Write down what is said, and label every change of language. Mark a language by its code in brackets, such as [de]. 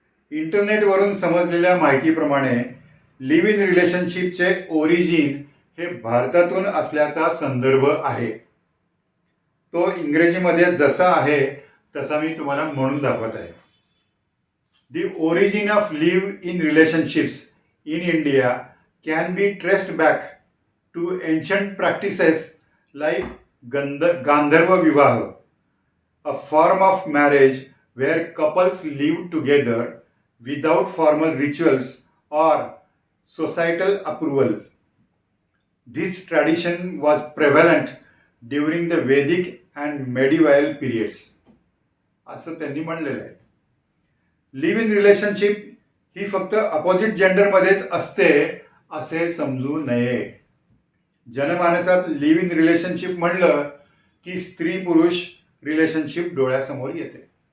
[mr] इंटरनेटवरून समजलेल्या माहितीप्रमाणे लिव्ह इन रिलेशनशिपचे ओरिजिन हे भारतातून असल्याचा संदर्भ आहे. तो इंग्रजीमध्ये जसा आहे तसा मी तुम्हाला म्हणून दाखवत आहे. [en] The origin of live-in relationships in India can be traced back to ancient practices like Gandharva Vivaha, a form of marriage where couples live together without formal rituals or societal approval. This tradition was prevalent during the Vedic and medieval periods. [mr] असं त्यांनी म्हणलेलं आहे. Live in relationship ही फक्त opposite जेंडरमध्येच असते असे समजू नये. जनमानसात लिव्ह इन रिलेशनशिप म्हणलं की स्त्री पुरुष रिलेशनशिप डोळ्यासमोर येते.